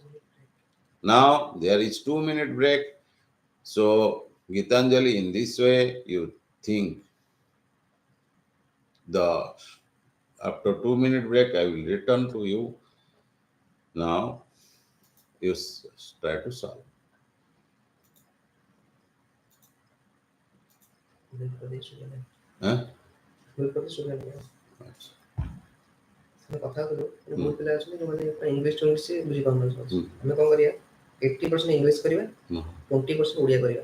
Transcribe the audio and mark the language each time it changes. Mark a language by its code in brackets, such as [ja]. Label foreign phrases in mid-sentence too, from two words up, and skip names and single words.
[en] Now there is 2 minute break. So Gitanjali, in this way, you think the after 2 minute break, I will return to you. Now you try to solve. Huh? [or] ଆମେ କଥା କଲୁ ବହୁତ ପିଲା ଅଛନ୍ତି ଯେଉଁମାନେ [en] English to English [or] ବୁଝିପାରୁନାହାନ୍ତି। ଆମେ କ'ଣ କରିବା 80% ଇଂଲିଶ କରିବା 20% ଓଡ଼ିଆ କରିବା।